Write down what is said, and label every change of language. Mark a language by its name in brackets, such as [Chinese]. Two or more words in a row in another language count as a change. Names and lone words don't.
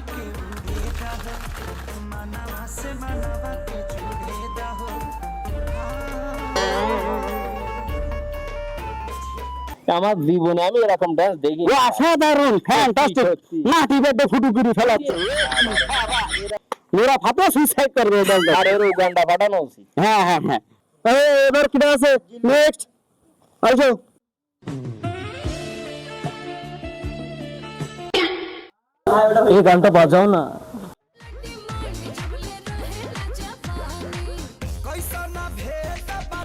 [Hindi] के उड़े रहो, मनवा से मनवा के जुड़े रहो। [Bangla] আমার জীবনে আমি এরকম ডান্স দেখি। অসাধারণ, ফ্যান্টাস্টিক, মাটি বেডে ফুটু করে ফেলাচ্ছে। মেরা ফাতে সুইসাইড করবে ডান্স। আর এর গানটা পাঠানো উচিত। হ্যাঁ হ্যাঁ হ্যাঁ, এবার কিটা আছে নেক্সট, আইসো। এই গানটা বাজাও না। [Hindi] कैसा ना भेद